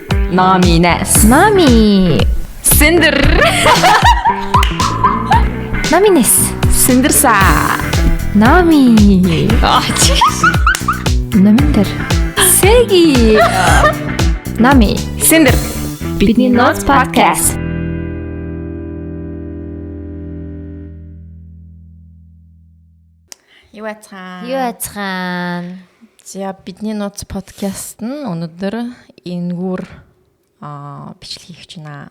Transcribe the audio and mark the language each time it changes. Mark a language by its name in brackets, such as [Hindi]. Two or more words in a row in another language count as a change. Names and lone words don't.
[Mongolian] Namines. Nami. Cinder. Namines. Cindersa. Nami. Namиндэр. Segi. Nami. Cinder. Бидний Notes podcast. Юу яцхан? Юу яцхан? За бидний Notes podcast нь өнөөдөр энгүүр бичлэг хийх гэж байна.